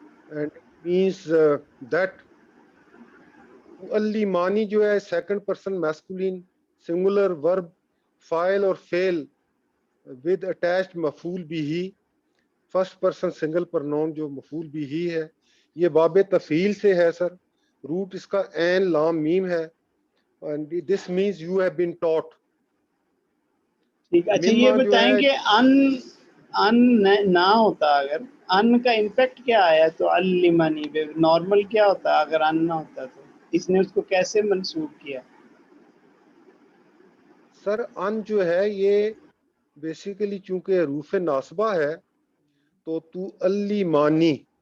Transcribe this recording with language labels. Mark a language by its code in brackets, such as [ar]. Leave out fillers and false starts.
[ur] And means that. تعلمانی جو ہے 2nd person masculine singular ورب فاعل اور فعل ود اٹیچڈ مفعول بھی 1st پرسن سنگل پرنون جو مفعول بھی ہی ہے. یہ باب تفعیل سے ہے سر. روٹ اس کا عین لام میم ہے. [en] And this means you have been taught. [ur] ٹھیک. اچھا یہ بتائیں کہ ان نہ ہوتا اگر ان کا امپیکٹ کیا آیا تو علمانی پہ نارمل کیا ہوتا اگر ان نہ ہوتا تو اس نے اس کو کیسے منسوب کیا؟ سر ان جو ہے یہ بیسیکلی چونکہ حروف ناصبہ ہے تو تعلمانی